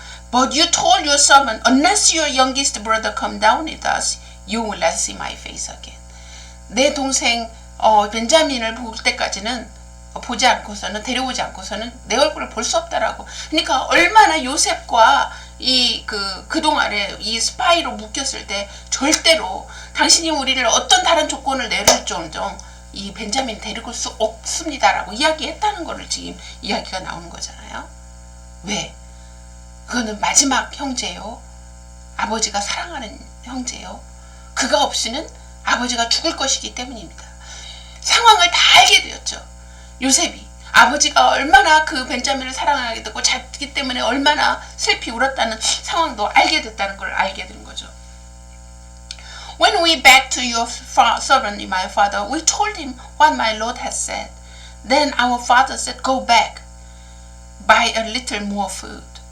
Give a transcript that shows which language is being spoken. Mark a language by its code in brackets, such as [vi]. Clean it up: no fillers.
[en] But you told your servant, unless your youngest brother come down with us, you will not see my face again. [ko] 내 동생 벤자민을 볼 때까지는 보지 않고서는, 데려오지 않고서는 내 얼굴을 볼 수 없다라고. 그러니까 얼마나 요셉과 그동안에 이 스파이로 묶였을 때 절대로 당신이 우리를 어떤 다른 조건을 내릴지언정 이 벤자민 데리고 올 수 없습니다라고 이야기했다는 거를 지금 이야기가 나오는 거잖아요. 왜? 그거는 마지막 형제요. 아버지가 사랑하는 형제요. 그가 없이는 아버지가 죽을 것이기 때문입니다. 상황을 다 알게 되었죠. 요셉이 아버지가 얼마나 그 벤자민을 사랑하게 됐고 자기 때문에 얼마나 슬피 울었다는 상황도 알게 됐다는 걸 알게 된 거죠. [en] When we back to your servant, my father, we told him what my Lord has said. Then our father said, go back, buy a little more food.